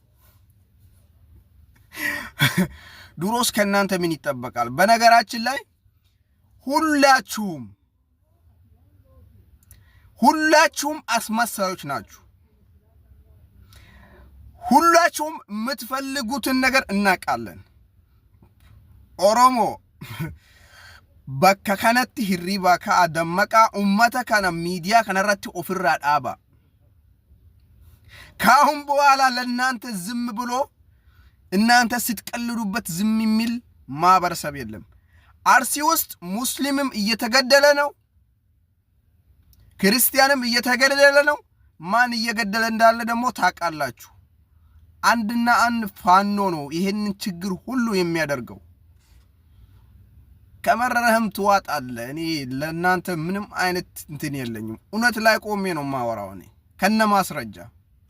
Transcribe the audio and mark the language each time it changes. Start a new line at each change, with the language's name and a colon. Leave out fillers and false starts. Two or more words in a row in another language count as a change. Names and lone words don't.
Amharic: ድሮስ ከናንተ ምን ይጠበቃል? በነገራችን ላይ ሁላችሁም አስመሳዮች ናችሁ። ሁላችሁም የምትፈልጉትን ነገር እናቃለን። ኦሮሞ
Oromo: bakka kanatti hirriba ka adammaqa ummata kana miidiyaa kanarratti ofirraa dhaaba.
Amharic: ካሁን በኋላ ለእናንተ ዝም ብሎ እናንተ ስትቀልዱበት ዝም የሚል ማህበረሰብ የለም። አርሲ ውስጥ ሙስሊምም እየተገደለ ነው፣ ክርስቲያንም እየተገደለ ነው። ማን እየገደለ እንዳለ ደግሞ ታውቃላችሁ። አንድና አንድ ፋኖ ነው ይሄንን ችግር ሁሉ የሚያደርገው። ከመረረህም ትዋጣለህ። እኔ ለእናንተ ምንም አይነት እንትን የለኝም። እውነት ላይ ቆሜ ነው ማወራው እኔ ከነ ማስረጃ።